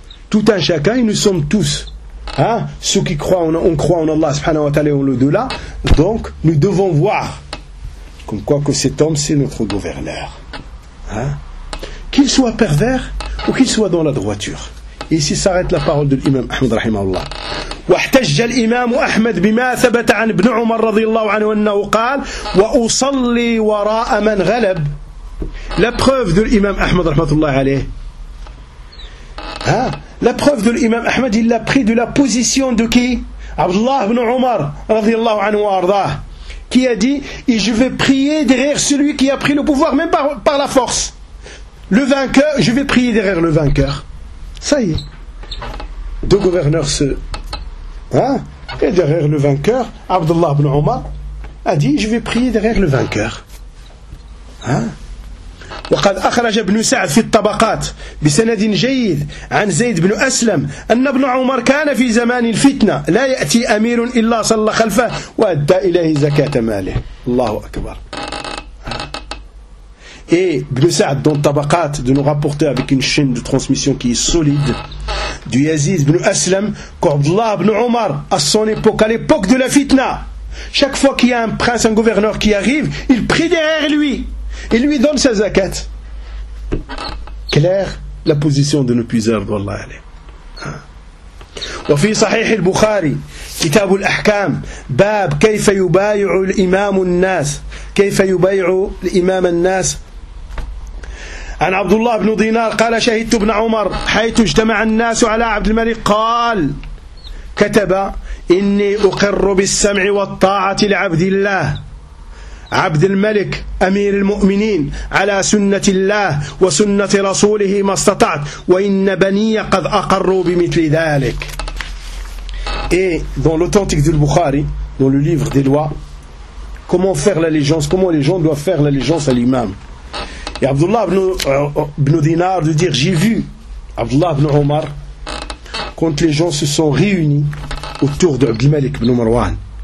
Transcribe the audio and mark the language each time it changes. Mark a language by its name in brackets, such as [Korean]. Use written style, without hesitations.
[French] Tout un chacun, et nous sommes tous. Hein? Ceux qui croient, on croit en Allah subhanahu wa ta'ala et en l'au-delà. Donc, nous devons voir comme quoi que cet homme, c'est notre gouverneur. Hein? Qu'il soit pervers ou qu'il soit dans la droiture. Et ici s'arrête la parole de l'imam Ahmad rahimahullah. [Arabic] واحتج الإمام أحمد بما ثبت عن ابن عمر رضي الله عنه أنه قال وأصلي وراء من غلب. [French] La preuve de l'imam Ahmad rahmatullah alayh. Hein? La preuve de l'imam Ahmad, il l'a pris de la position de qui? Abdullah ibn Umar radiyallahu anhu arda, qui a dit, et je vais prier derrière celui qui a pris le pouvoir même par la force. Le vainqueur, je vais prier derrière le vainqueur. Ça y est. Deux gouverneurs se... Hein? Et derrière le vainqueur, Abdullah ibn Umar a dit, je vais prier derrière le vainqueur. Hein? [Arabic] وقد أخرج ابن سعد في الطبقات بسند جيد عن زيد بن أسلم أن ابن عمر كان في زمان الفتنة لا يأتي أمير إلا صلى خلفه وأدى إليه زكاة ماله. الله أكبر. [French] Et ابن سعد dans الطبقات de nous rapporter avec une chaîne de transmission qui est solide du Yazid ibn Aslam qu'Abdullah ibn Umar à son époque, à l'époque de la fitna, chaque fois qu'il y a un prince, un gouverneur qui arrive, il prie derrière lui. Il lui donne sa zakat. Claire la position de nos puiseurs d'Allah. [Arabic] Et dans Sahih al-Bukhari, Kitab al-Ahkam, Bab, كيف يبايع الإمام الناس, كيف يبايع الإمام الناس. عن عبد الله بن دينار قال شهدت ابن عمر حيث اجتمع الناس على عبد الملك قال كتب إني أقر بالسمع والطاعة لعبد الله عبد الملك أمير المؤمنين على سنة الله وسنة رسوله ما استطعت وإن بني قد أقروا بمثل ذلك. [French] Et dans l'authentique du Bukhari, dans le livre des lois, comment faire l'allégeance, comment les gens doivent faire l'allégeance à l'imam. Et Abdullah ibn Dinar de dire, j'ai vu Abdullah ibn Omar quand les gens se sont réunis autour de Abd al-Malik ibn Marwan.